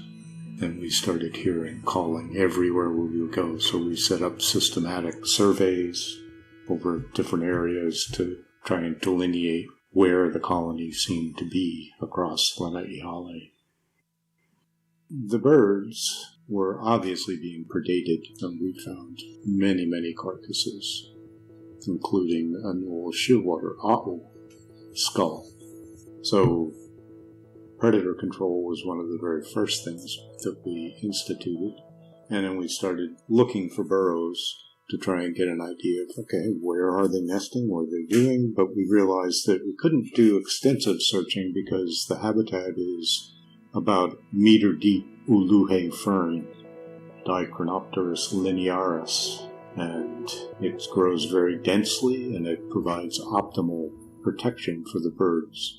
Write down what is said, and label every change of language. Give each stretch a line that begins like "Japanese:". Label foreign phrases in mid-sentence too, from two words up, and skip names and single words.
English: And we started hearing calling everywhere we would go, so we set up systematic surveys over different areas to try and delineate where the colony seemed to be across Lanai Hale. The birds were obviously being predated, and we found many, many carcasses, including an old shearwater ʻAʻu skull. So predator control was one of the very first things that we instituted, and then we started looking for burrows to try and get an idea of, okay, where are they nesting, what are they doing? But we realized that we couldn't do extensive searching because the habitat is about meter-deep uluhe fern, Dicronopterus linearis, and it grows very densely and it provides optimal protection for the birds.